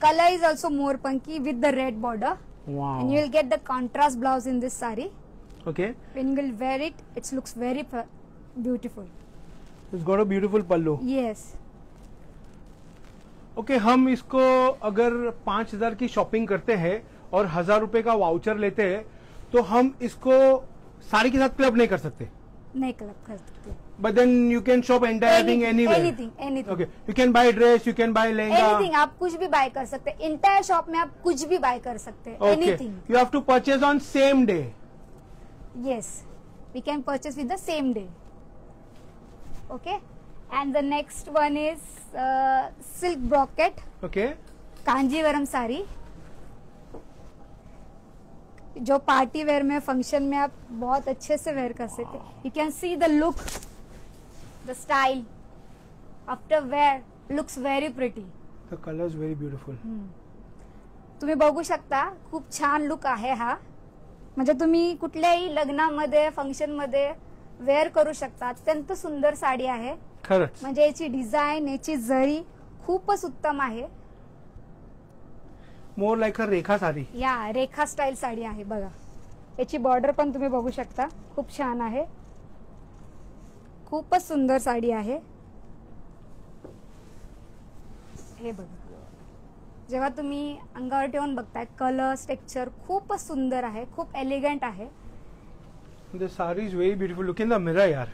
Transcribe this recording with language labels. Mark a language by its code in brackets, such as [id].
[en] Color is also mor pankhi with the red border. Wow. And you will get the contrast blouse in this saree. Okay. When you will wear it, it looks very beautiful. It's got a beautiful pallu. Yes. [hi] Okay, हम इसको अगर 5,000 की shopping करते हैं और 1,000 रुपए का voucher लेते हैं तो हम इसको साड़ी के साथ क्लब नहीं कर सकते। नहीं क्लब कर सकते। [en] But then you can shop entire thing anywhere. Anything. Okay, you can buy dress, you can buy lehenga. Anything, [hi] आप कुछ भी बाय कर सकते हैं। इंटायर शॉप में आप कुछ भी बाय कर सकते हैं। [en] Okay. Anything. You have to purchase on same day. Yes, we can purchase with the same day. Okay, and the next one is silk brocade. Okay. [hi] Kanjeevaram sari, जो पार्टी वेयर में, function में आप बहुत अच्छे से वेयर कर सकते हैं। [en] You can see the look, the style after wear looks very pretty. The color is very beautiful. [mr] तुम्ही बघू शकता, खूप छान लुक आहे हा। म्हणजे तुम्ही कुठल्याही लग्नामध्ये, फंक्शन मध्ये वेअर करू शकता। अत्यंत सुंदर साडी आहे। खरंच म्हणजे याची डिझाईन, याची जरी खूपच उत्तम आहे। [en] More like a Rekha sari. [mr] या रेखा स्टाईल साडी आहे बघा। याची बॉर्डर पण तुम्ही बघू शकता, खूप छान आहे। खूपच सुंदर साडी आहे। हे बघा, जेव्हा तुम्ही अंगावर ठेवून बघताय, कलर टेक्स्चर खूपच सुंदर आहे, खूप एलिगंट आहे। [en] The saree is very beautiful. Look in the mirror यार।